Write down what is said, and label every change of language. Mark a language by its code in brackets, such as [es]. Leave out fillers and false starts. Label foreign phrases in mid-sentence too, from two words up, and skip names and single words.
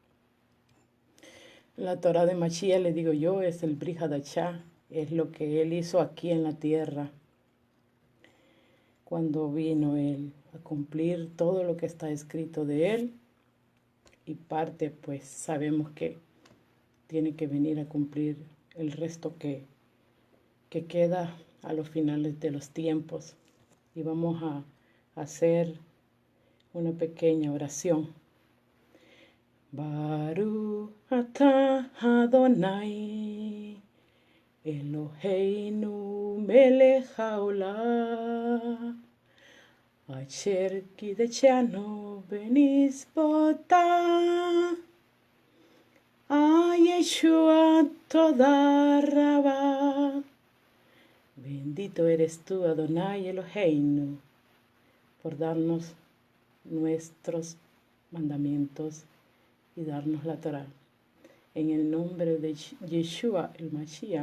[es] La Torá de Mashiach, le digo yo, es el Brit Hadashah, es lo que Él hizo aquí en la tierra, cuando vino Él a cumplir todo lo que está escrito de Él, y parte pues sabemos que tiene que venir a cumplir el resto que queda a los finales de los tiempos. Y vamos a hacer una pequeña oración. [he] ברוך אתה אדוני אלוהינו מלך העולם אשר קדשנו במצוותיו ישוע תודה רבה. [es] Bendito eres tú, [he] אדוני אלוהינו, [es] por darnos nuestros mandamientos y darnos la Torá. En el nombre de Yeshua, el Mashiach.